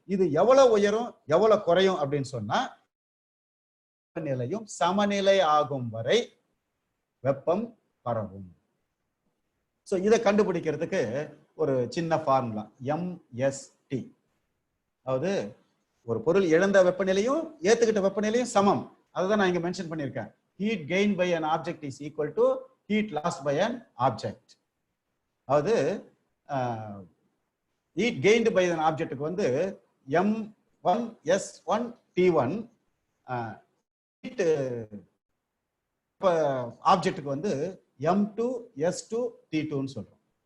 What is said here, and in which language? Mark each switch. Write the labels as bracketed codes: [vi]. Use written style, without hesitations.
[ta] இது எவ்வளவு உயரும் எவ்வளவு குறையும் அப்படின்னு சொன்னா வெப்பநிலையும் சமநிலை ஆகும் வரை வெப்பம் பரவும். ஸோ இதை கண்டுபிடிக்கிறதுக்கு ஒரு சின்ன ஃபார்முலா MST. அதாவது ஒரு பொருள் இழந்த வெப்பநிலையும் ஏத்துக்கிட்ட வெப்பநிலையும் சமம். அதுதான் நான் இங்க மென்ஷன் பண்ணியிருக்கேன். [en] Heat gain by an object is equal to heat lost by an object. [ta] அதாவது [en] heat gained by an [ta] ஆப்ஜெக்டுக்கு வந்து M1S1T1, ஹீட் ஆப்ஜெக்டுக்கு வந்து M2S2T2ன்னு சொல்றோம்.